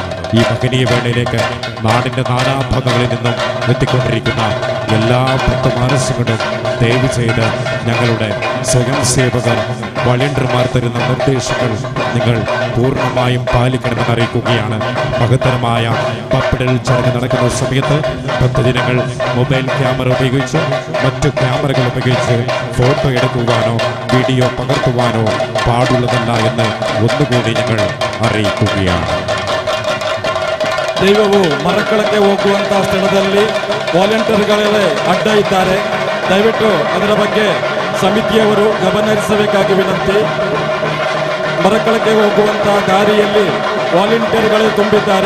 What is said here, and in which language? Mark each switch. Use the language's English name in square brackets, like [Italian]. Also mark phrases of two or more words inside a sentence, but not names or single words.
[Malayalam] ഈ മഹനീയ വേളയിലേക്ക് നാടിന്റെ നാനാഭാഗങ്ങളിൽ നിന്നും എത്തിക്കൊണ്ടിരിക്കുന്ന എല്ലാ ഭക്തമാനസങ്ങളും ദയവ് ചെയ്ത് ഞങ്ങളുടെ സ്വയം സേവകർ വളണ്ടിയർമാർ തരുന്ന നിർദ്ദേശങ്ങൾ നിങ്ങൾ പൂർണ്ണമായും പാലിക്കണമെന്ന് അറിയിക്കുകയാണ്. മഹത്തരമായ പപ്പിടൽ ചടങ്ങ് നടക്കുന്ന സമയത്ത് ഭക്തജനങ്ങൾ മൊബൈൽ ക്യാമറ ഉപയോഗിച്ച് മറ്റു ക്യാമറകൾ ഉപയോഗിച്ച് ഫോട്ടോ എടുക്കുവാനോ വീഡിയോ പകർത്തുവാനോ പാടുള്ളതല്ല എന്ന് ഒന്നുകൂടി ഞങ്ങൾ അറിയിക്കുകയാണ്. [Kannada] ದೈವವು ಮರಕ್ಕಳಕ್ಕೆ ಹೋಗುವಂತಹ ಸ್ಥಳದಲ್ಲಿ ವಾಲಂಟಿಯರ್ಗಳೇ ಅಡ್ಡ ಇದ್ದಾರೆ. ದಯವಿಟ್ಟು ಅದರ ಬಗ್ಗೆ ಸಮಿತಿಯವರು ಗಮನ ಹರಿಸಬೇಕಾಗಿ ವಿನಂತಿ. ಮರಕ್ಕಳಕ್ಕೆ ಹೋಗುವಂತಹ ದಾರಿಯಲ್ಲಿ ವಾಲಂಟಿಯರ್ಗಳೇ ತುಂಬಿದ್ದಾರೆ.